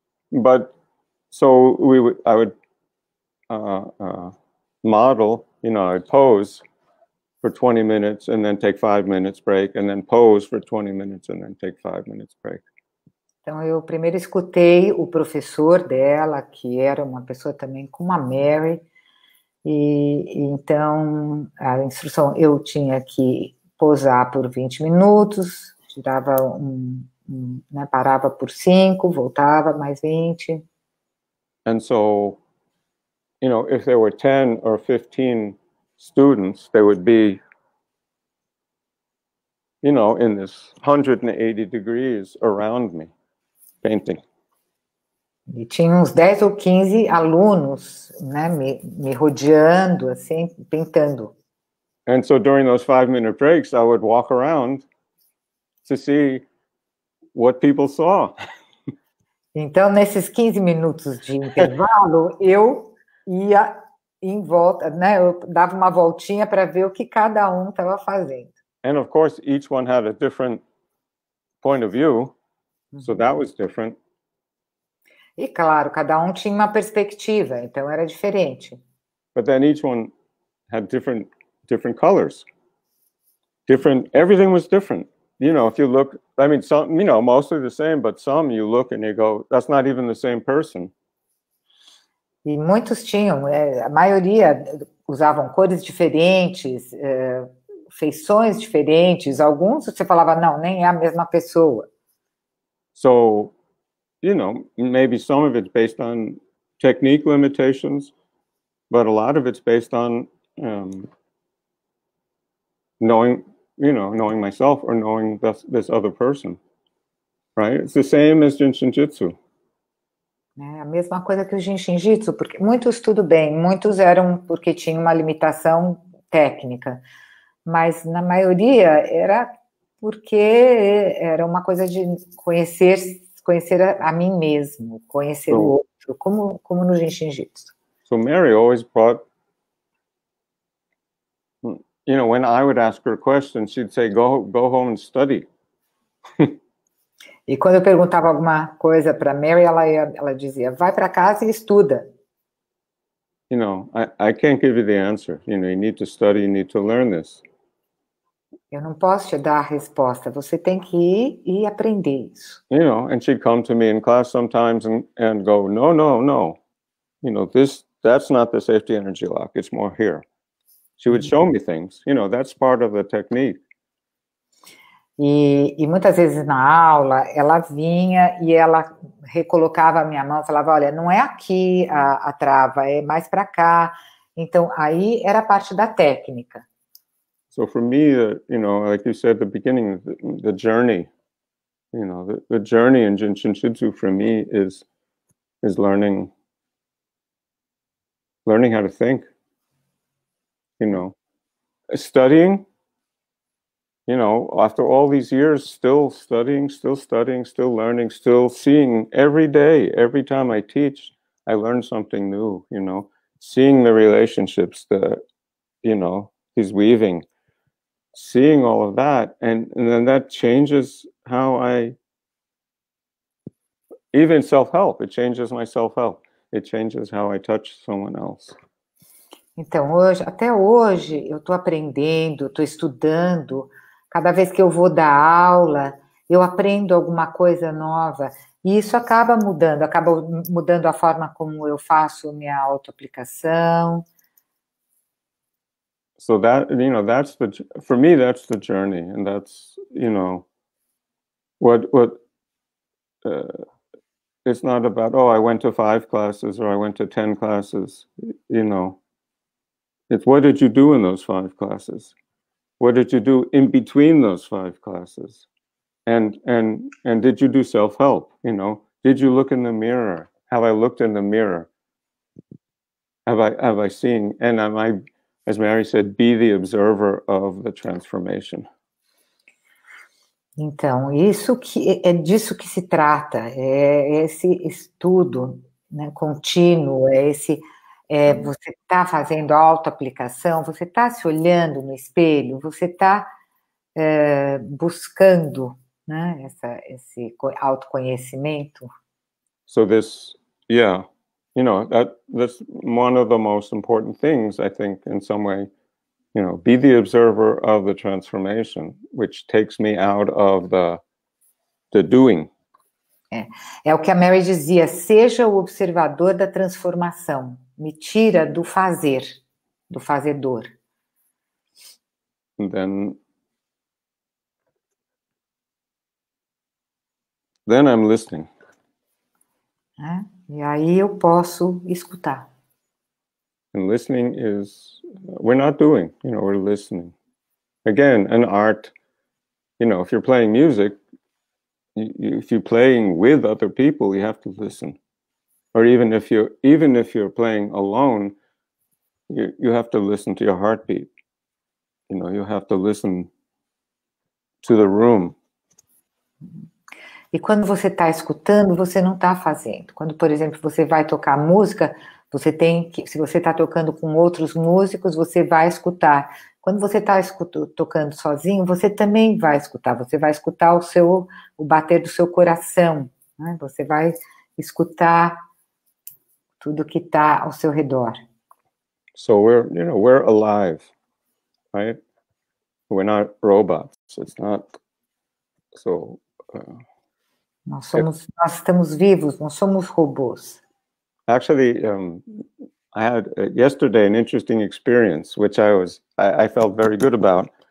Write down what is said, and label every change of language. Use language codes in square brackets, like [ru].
[en] But so I would model, you know, I'd pose for 20 minutes and then take 5 minutes break, and then pose for 20 minutes and then take 5 minutes break. [pt] Então, eu primeiro escutei o professor dela, que era uma pessoa também como a Mary, e então a instrução, eu tinha que posar por 20 minutos, tirava né, parava por 5, voltava mais 20. [en] And so, you know, if there were 10 or 15 students, they would be, you know, in this 180 degrees around me, painting. [pt] E tinha uns 10 ou 15 alunos, né, me rodeando, assim, pintando. [en] And so during those 5-minute breaks, I would walk around to see what people saw. [pt] Então, nesses 15 minutos de intervalo, eu ia em volta, né? Eu dava uma voltinha para ver o que cada um estava fazendo. [en] And of course, each one had a different point of view, so that was different. [pt] E claro, cada um tinha uma perspectiva, então era diferente. [en] But then each one had different colors. Everything was different. You know, if you look, I mean, some, you know, mostly the same, but some you look and you go, that's not even the same person. [pt] E muitos tinham, a maioria usavam cores diferentes, feições diferentes. Alguns você falava, não, nem é a mesma pessoa. [en] So, you know, maybe some of it's based on technique limitations, but a lot of it's based on knowing myself or knowing this other person, right? It's the same as Jinshin Jitsu. [pt] É a mesma coisa que o Jinshin Jitsu, porque muitos tudo bem, muitos eram porque tinham uma limitação técnica, mas na maioria era porque era uma coisa de conhecer a mim mesmo, conhecer o outro, como no Jinshin Jitsu. [en] So Mary always brought, you know, when I would ask her a question, she'd say, go home and study. [pt] E quando eu perguntava alguma coisa para Mary, ela dizia, vai para casa e estuda. [en] You know, I can't give you the answer. You know, you need to study, you need to learn this. [pt] Eu não posso te dar a resposta. Você tem que ir e aprender isso. [en] You know, and she'd come to me in class sometimes and go, no. You know, that's not the safety energy lock. It's more here. She would show me things. You know, that's part of the technique. [pt] E muitas vezes na aula, ela vinha e ela recolocava a minha mão, falava, olha, não é aqui a trava, é mais para cá. Então, aí era parte da técnica. [en] So for me, you know, like you said at the beginning, the journey, you know, the journey in Jinshin Jitsu for me is learning how to think, you know, studying. You know, after all these years, still studying, still learning, still seeing every day, every time I teach, I learn something new, you know, seeing the relationships that, you know, he's weaving, seeing all of that. And then that changes how even self-help, it changes my self-help. It changes how I touch someone else. [pt] Então, até hoje, eu estou aprendendo, estou estudando. Cada vez que eu vou dar aula, eu aprendo alguma coisa nova. E isso acaba mudando a forma como eu faço minha autoaplicação. [en] So that, you know, for me, that's the journey. And that's, you know, it's not about, oh, I went to 5 classes or I went to 10 classes, you know. It's what did you do in those 5 classes? What did you do in between those 5 classes? And did you do self-help? You know, did you look in the mirror? Have I looked in the mirror? Have I seen? And am I, as Mary said, be the observer of the transformation? [pt] Então, isso é disso que se trata, é esse estudo, né, contínuo, você está fazendo autoaplicação, você está se olhando no espelho, você está buscando, né, esse autoconhecimento. [en] So this, yeah, you know, that's one of the most important things, I think, in some way, you know, be the observer of the transformation, which takes me out of the doing. [pt] É o que a Mary dizia, seja o observador da transformação, me tira do fazer, do fazedor. [en] And then I'm listening. [pt] E aí eu posso escutar. [en] And listening is, we're not doing, you know, we're listening. Again, an art, you know, if you're playing music, if you're playing with other people, you have to listen. Or even if you're playing alone, you have to listen to your heartbeat. You know, you have to listen to the room. [pt] E quando você está escutando, você não está fazendo. Quando, por exemplo, você vai tocar música, você tem que, se você está tocando com outros músicos, você vai escutar. Quando você está tocando sozinho, você também vai escutar. Você vai escutar o bater do seu coração, né? Você vai escutar tudo que está ao seu redor. [en] So we're alive, right? We're not robots. It's not so. [pt] Nós estamos vivos, não somos robôs. [en] Actually, I had yesterday an interesting experience, which I felt very good about.